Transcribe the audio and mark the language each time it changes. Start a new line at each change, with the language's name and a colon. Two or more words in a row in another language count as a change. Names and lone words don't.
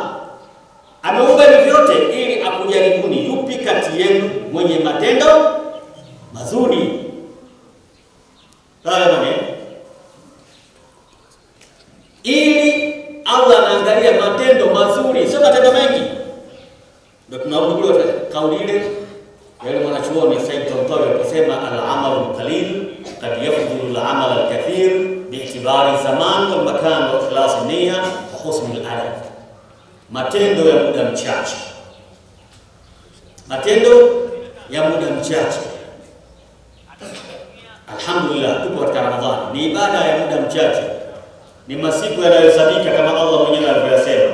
Swahili: Ameumba hivi vyote ili akujaribuni yupi kati yenu mwenye matendo mazuri. Sawa bwana? Ili Allah anaangalia matendo mazuri, sio matendo mengi. Ndio tunarudi kule kauli ile Yule mwanachuoni Said Tontowi alisema
Arabic: العمل قليل قد يفضل العمل الكثير باعتبار زمان والمكان وإخلاص النية وحسن الأدب.
Swahili: Matendo ya muda mchache. Matendo ya muda mchache. Alhamdulillah tupo katika Ramadhani. Ni ibada ya muda mchache. Ni masiku yanayohesabika kama Allah mwenyewe alivyosema.